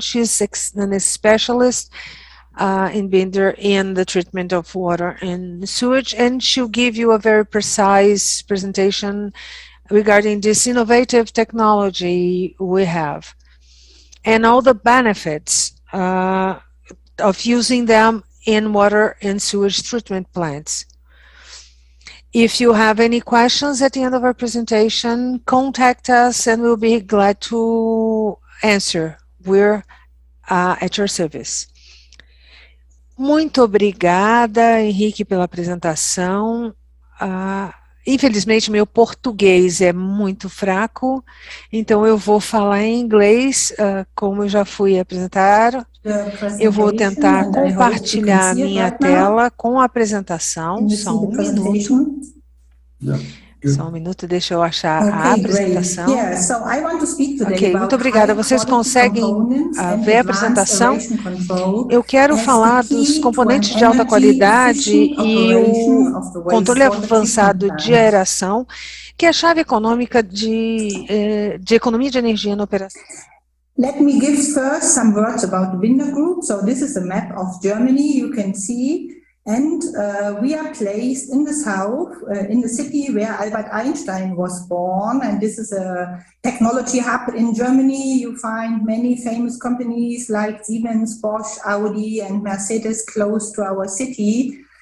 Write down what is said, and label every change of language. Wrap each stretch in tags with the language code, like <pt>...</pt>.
<en>She's a specialist in Binder in the treatment of water and sewage, and she'll give you a very precise presentation regarding this innovative technology we have and all the benefits of using them in water and sewage treatment plants. If you have any questions at the end of our presentation, contact us and we'll be glad to answer. We're at your service.</en> <pt>Muito obrigada, Henrique, pela apresentação. Infelizmente, meu português é muito fraco, então eu vou falar em inglês, como eu já fui apresentar. Eu vou tentar compartilhar minha tela com a apresentação. Só um minuto. Só um minuto, deixa eu achar a apresentação. Ok, muito obrigada. Vocês conseguem ver a apresentação? Eu quero falar dos componentes de alta qualidade e o controle avançado de aeração, que é a chave econômica de economia de energia na operação.</pt> <en>Let me give first some words about the Binder Group. So this is a map of Germany, you can see. And we are placed in the south, in the city where Albert Einstein was born. And this is a technology hub in Germany. You find many famous companies like Siemens, Bosch, Audi, and Mercedes close to our city.</en>